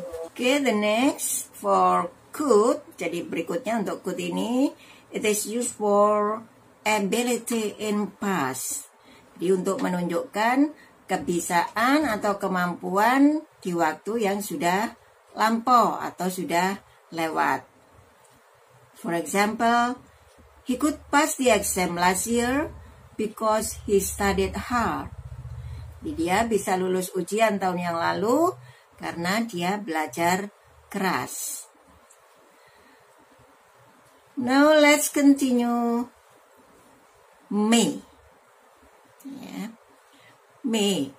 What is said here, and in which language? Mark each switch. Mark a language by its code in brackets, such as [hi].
[en] Okay, the next for could. [id] Jadi berikutnya untuk could ini, [en] it is used for ability in past. [id] Jadi untuk menunjukkan kebisaan atau kemampuan di waktu yang sudah lampau atau sudah lewat. [en] For example, he could pass the exam last year because he studied hard. [id] Jadi dia bisa lulus ujian tahun yang lalu karena dia belajar keras. [en] Now let's continue. May. Ya. May.